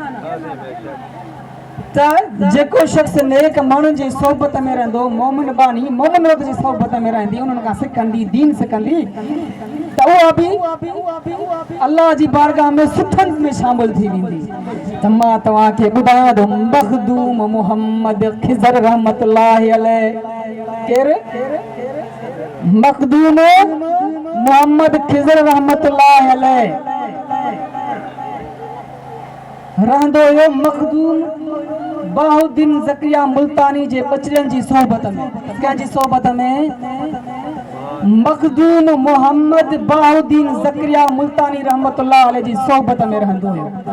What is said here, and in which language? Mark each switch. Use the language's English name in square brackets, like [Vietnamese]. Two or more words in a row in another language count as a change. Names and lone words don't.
[Sindhi] त जेको शख़्स नेक माण्हुनि जी सोहबत में रहंदो, मोमिन बानी मोमिन औरत जी सोहबत में रहंदी, उन्हनि खां सिखंदी, दीन सिखंदी, त उहा बि अल्लाह जी बारगाह में सुठनि में शामिल थी वेंदी। त मां तव्हांखे ॿुधायां थो, मखदूम मुहम्मद खिज़र [Arabic] رحمة الله عليه, [Sindhi] केरु? मखदूम मुहम्मद खिज़र [Arabic] رحمة الله عليه [Sindhi] रहंदो हुयो मखदूम बाहुद्दीन ज़करिया मुल्तानी जे बचड़नि जी सोहबत में। कंहिंजी सोहबत में? मखदूम मोहम्मद बाहुद्दीन ज़करिया मुल्तानी [Arabic] رحمة الله عليه [Sindhi] जी सोहबत में रहंदो हुयो।